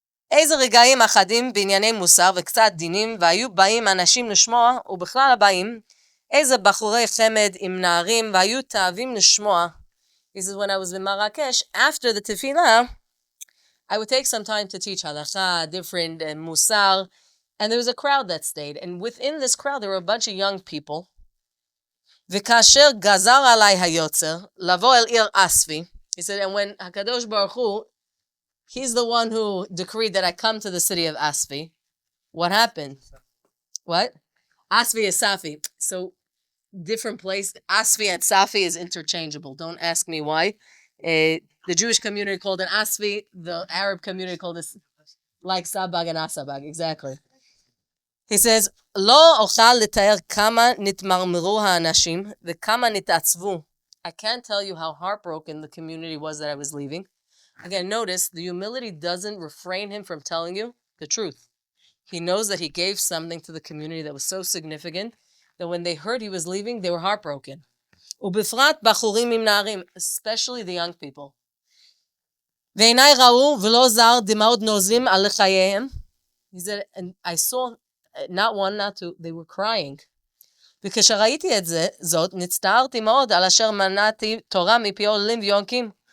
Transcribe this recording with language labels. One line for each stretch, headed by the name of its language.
Hebrew: איזה רגעים אחדים בענייני מוסר וקצת דינים, והיו באים אנשים לשמוע, ובכלל הבאים, איזה בחורי חמד עם נערים, והיו תאבים לשמוע.
English: He says, when I was in Marrakesh, after the tefillah, I would take some time to teach halakha, different musar, and there was a crowd that stayed. And within this crowd, there were a bunch of young people.
Hebrew: וכאשר גזר עליי היוצר, לבוא אל עיר אספי,
English: he said, and when HaKadosh Baruch Hu, he's the one who decreed that I come to the city of Asfi. What happened? What? Asfi is Safi. So, different place. Asfi and Safi is interchangeable. Don't ask me why. The Jewish community called it Asfi. The Arab community called it like Sabag and Asabag. Exactly. He says,
Hebrew: לא אוכל לתאר כמה נתמרמרו האנשים וכמה נתעצבו.
English: I can't tell you how heartbroken the community was that I was leaving. Again, notice the humility doesn't refrain him from telling you the truth. He knows that he gave something to the community that was so significant that when they heard he was leaving, they were heartbroken.
Hebrew: ובפרט בחורים עם נערים,
English: especially the young people.
Hebrew: ועיניי ראו ולא זר דמעות נוזלים על חייהם.
English: He said, and I saw not one, not two, they were crying.
Hebrew: וכשראיתי את זאת, נצטערתי מאוד על אשר מנעתי תורה מפי עולים ויונקים.